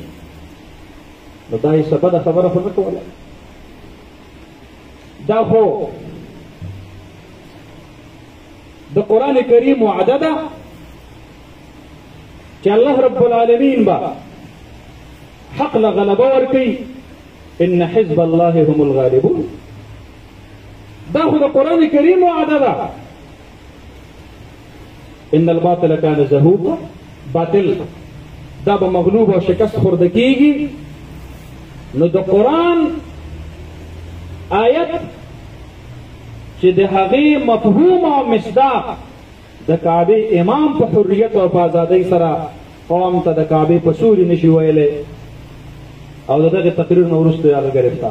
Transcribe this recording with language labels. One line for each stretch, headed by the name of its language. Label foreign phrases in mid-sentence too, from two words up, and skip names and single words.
Pashto: نو دا یې څه بده خبره خو نه کوله، دا خو د قرآن کریم وعده ده چې الله
Arabic: رب العالمین
Pashto: به حق له غلبه ورکوي.
Arabic: ان حزب الله هم الغالبون،
Pashto: دا خو د قرآن کریم وعده ده.
Arabic: ان الباطل کان زهوقا،
Pashto: باطل دا به مغلوب او شکست خورده کیږي. نو د قرآن آیت چې د هغې مفهوم او مصداق د کعبې امام په حریت او په ازادۍ سره قوم ته د کعبې په سوري نشي ویلی او د دغې تقریر نه وروسته هغه ګرفتار.